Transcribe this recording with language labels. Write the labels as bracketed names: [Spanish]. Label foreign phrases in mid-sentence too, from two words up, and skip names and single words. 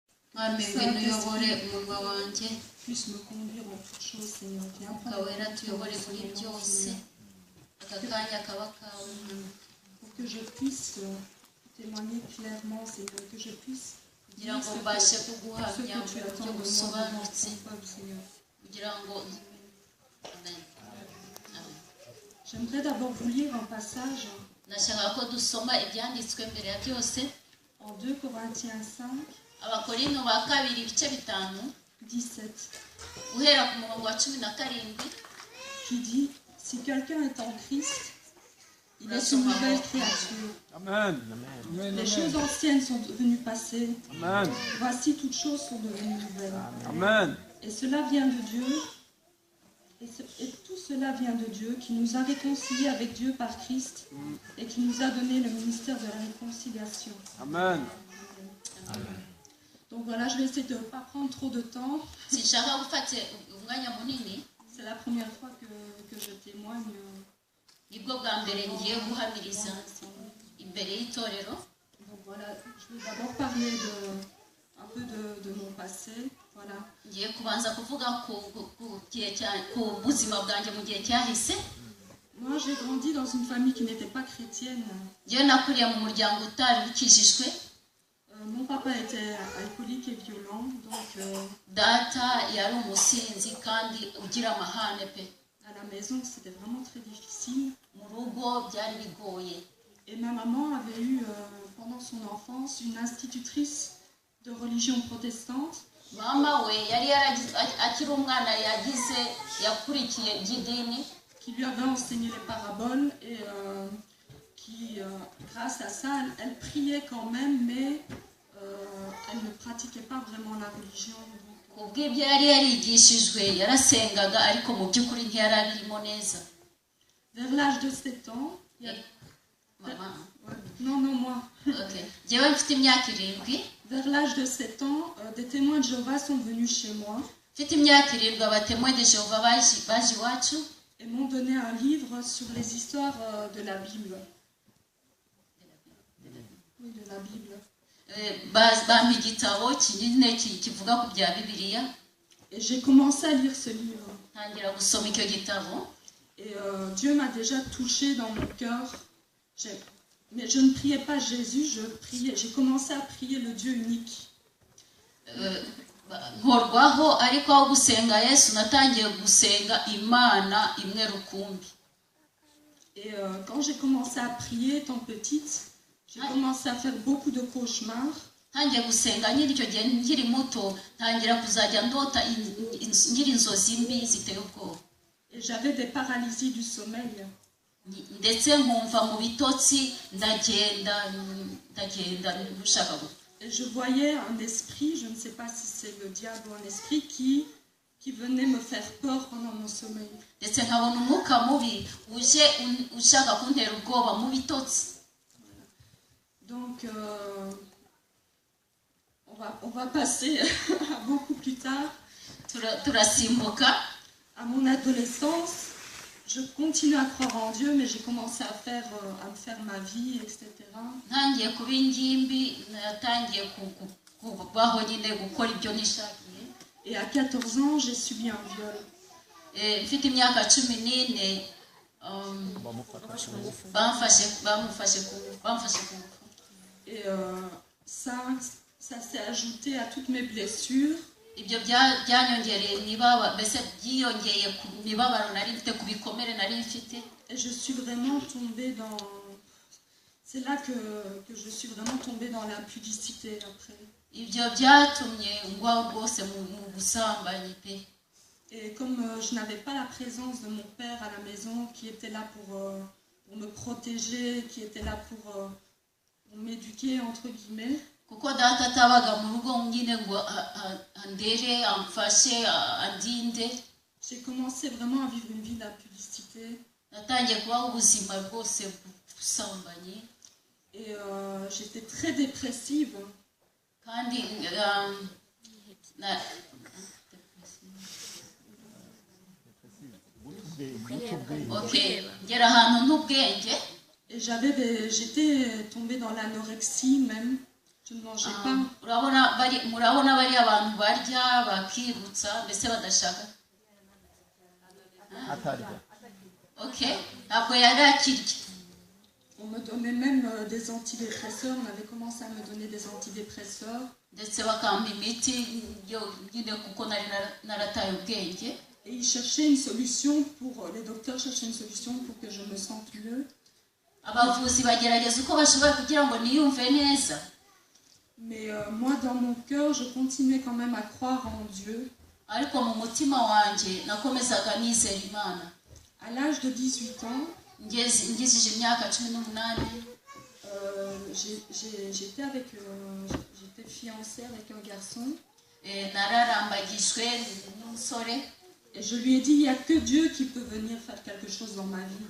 [Kinyarwanda] mwami ngwino uyobore umunwa wanjye [French] puisse me conduire en toutes choses, Seigneur. Viens [Kinyarwanda] umwuka [French] prendre [Kinyarwanda] wera [French] le [Kinyarwanda] tuyobore [French] contrôle, [Kinyarwanda] muri [French] Seigneur, [Kinyarwanda] byose [French] Seigneur, [Kinyarwanda] aka kanya kaba kawe mwami [French] pour que je puisse témoigner clairement, Seigneur, que je puisse [Kinyarwanda] kugira [French] dire [Kinyarwanda] ngo [French] ce [Kinyarwanda] mbashe [French] que [Kinyarwanda] kuguhamya [French] tu [Kinyarwanda] mu [French] attends [Kinyarwanda] buryo [French] de moi devant [Kinyarwanda] busobanutse [French] ton peuple, Seigneur. [Kinyarwanda] kugira ngo Amen. Amen. [French] J'aimerais d'abord vous lire un passage [Kinyarwanda] nashaka ko dusoma ibyanditswe mbere ya byose [French] en 2 Corinthiens 5, [Kinyarwanda] abakorinto ba kabiri ibice 5 17, guhera ku murongo wa 17 [French] qui dit, si quelqu'un est en Christ, il est une nouvelle créature. Amen. Les choses anciennes sont devenues passées. Amen. Voici, toutes choses sont devenues nouvelles. Amen. Et cela vient de Dieu. Et tout cela vient de Dieu qui nous a réconciliés avec Dieu par Christ et qui nous a donné le ministère de la réconciliation. Amen. Donc voilà, je vais essayer de ne pas prendre trop de temps. [Kinyarwanda] sinshaka gufata umwanya munini [French] C'est la première fois que je témoigne. [Kinyarwanda] nibwo bwa mbere ngiye guhamiriza imbere y'itorero [French] Donc voilà, je vais d'abord parler un peu de mon passé. Voilà. [Kinyarwanda] ngiye kubanza kuvuga ku buzima bwanjye mu gihe cyahise [French] Moi, j'ai grandi dans une famille qui n'était pas chrétienne. [Kinyarwanda] ngewe nakuriye mu muryango utari ukijijwe [French] Mon papa était alcoolique et violent, donc [Kinyarwanda] data yari umusinzi kandi ugira amahane pe [French] à la maison, c'était vraiment très difficile. [Kinyarwanda] mu rugo byari bigoye [French] Et ma maman avait eu, pendant son enfance, une institutrice de religion protestante [Kinyarwanda] mama we yari akiri umwana yakurikiye by'idini [French] qui lui avait enseigné les paraboles et qui, grâce à ça, elle priait quand même, mais elle ne pratiquait pas vraiment la religion. [Kinyarwanda] kubw'ibyo yari yarigishijwe yarasengaga ariko mu by'ukuri ntiyari abirimo neza [French] Vers l'âge de 7 ans, mama non, moi, [Kinyarwanda] okay ngewe mfite imyaka 7 [French] vers l'âge de 7 ans, des témoins de Jéhovah sont venus chez moi [Kinyarwanda] mfite imyaka 7 abatemwe de Jehova baje iwacu [French] et m'ont donné un livre sur les histoires de la Bible. Oui, de la Bible. [Kinyarwanda] bampa igitabo kinini kivuga ku bya bibiliya [French] Et j'ai commencé à lire ce livre. [Kinyarwanda] ntangira gusoma icyo gitabo [French] Et Dieu m'a déjà touchée dans mon cœur. Mais je ne priais pas Jésus, j'ai commencé à prier le Dieu unique. [Kinyarwanda] nkorwaho ariko aho gusenga Yesu natangiye gusenga Imana imwe rukumbi. [French] Et quand j'ai commencé à prier étant petite, j'ai commencé à faire beaucoup de cauchemars. [Kinyarwanda] ntangiye gusenga nyiri icyo gihe nkiri muto ntangira kuzajya ndota nyiri inzozi mbi ziteye ubwoba. [French] Et j'avais des paralysies du sommeil. [Kinyarwanda] ndetse nkumva mu bitotsi ndagenda nshaka gupfa. [French] Et je voyais un esprit, je ne sais pas si c'est le diable ou un esprit, qui venait me faire peur pendant mon sommeil. [Kinyarwanda] ndetse nkabona umwuka mubi uje ushaka kuntera ubwoba mu bitotsi. [French] Donc on va passer à beaucoup plus tard. [Kinyarwanda] turasimbuka [French] À mon adolescence, je continue à croire en Dieu, mais j'ai commencé à me faire ma vie, etc. [Kinyarwanda] ntangiye kuba ingimbi natangiye kubaho nyine gukora ibyo nishakiye. [French] Et à 14 ans, j'ai subi un viol. [Kinyarwanda] mfite imyaka 14 bamufashe ku. [French] Et ça s'est ajouté à toutes mes blessures. [Kinyarwanda] ibyo byanyongereye nibaba mbese byiyongeye ku mibabaro nari mfite ku bikomere nari mfite. [French] Et je suis vraiment tombée dans... C'est là que je suis vraiment tombée dans l'impudicité après. [Kinyarwanda] ibyo byatumye ngwaho rwose mu busambanyi pe. [French] Et comme je n'avais pas la présence de mon père à la maison qui était là pour me protéger, qui était là pour m'éduquer entre guillemets, [Kinyarwanda] kuko data atabaga mu rugo nyine ngo andere amfashe andinde, [French] j'ai commencé vraiment à vivre une vie d'impudicité. [Kinyarwanda] natangiye kubaho ubuzima bwose busambanyi. [French] Et j'étais très dépressive. [Kinyarwanda] kandi ngera ahantu ntubwenge. [French] Et j'étais tombée dans l'anorexie même. Je ne mangeais pas. [Kinyarwanda] murabona bari abantu barya bakirutsa mbese badashaka okay ntabwo yari akirya. [French] On me donnait même des antidépresseurs. On avait commencé à me donner des antidépresseurs. [Kinyarwanda] ndetse bakampa imiti nyine kuko nari narataye ubwenge. [French] Et ils cherchaient une solution les docteurs cherchaient une solution pour que je me sente mieux. [Kinyarwanda] abavuzi bagerageza uko bashoboye kugira ngo niyumve neza. [French] Mais moi, dans mon cœur, je continuais quand même à croire en Dieu. [Kinyarwanda] ariko mu mutima wanjye nakomezaga nizera Imana. [French] À l'âge de 18 ans, [Kinyarwanda] ngizije imyaka 18, [French] j'étais fiancée avec un garçon. [Kinyarwanda] nararambagijwe n'umusore. [French] Et je lui ai dit, il n'y a que Dieu qui peut venir faire quelque chose dans ma vie.